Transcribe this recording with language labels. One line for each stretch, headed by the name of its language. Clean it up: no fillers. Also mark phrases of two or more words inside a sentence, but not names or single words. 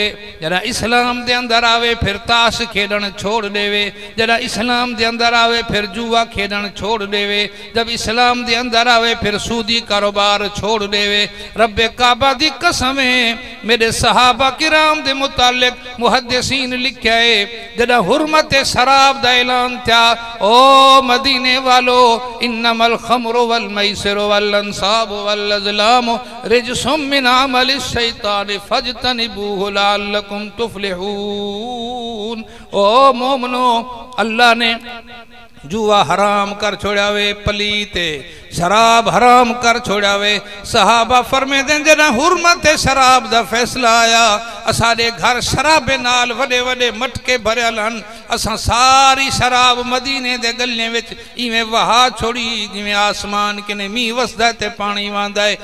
Punjabi: جرا اسلام دے اندر آوے فیر تاش کھیڈن چھوڑ دیوے، جرا اسلام دے اندر آوے فیر جوا کھیڈن چھوڑ دیوے، جب اسلام دے اندر آوے فیر سودی کاروبار چھوڑ دیوے. ربِ کعبہ دی قسم ہے میرے صحابہ کرام دے متعلق محدثین لکھا ہے جدا حرمت شراب دا اعلان تھا، او مدینے والو
Arabic: إنما الخمر والميسر والأنصاب والأزلام رجس من عمل الشيطان فاجتنبوه لعلكم تفلحون.
Punjabi: او مومنو اللہ نے جوا حرام کر چھڑاوے، پلیتے شراب حرام کر چھڑاوے. صحابہ فرمے دیں جناں حرمت شراب دا فیصلہ آیا، اسارے گھر شرابے نال وڈے وڈے مٹکے بھرل ہن، اسا ساری شراب مدینے دے گلیاں وچ ایویں وہا چھوڑی جیویں آسمان کنے مینہ وسدا تے پانی واندا ہے.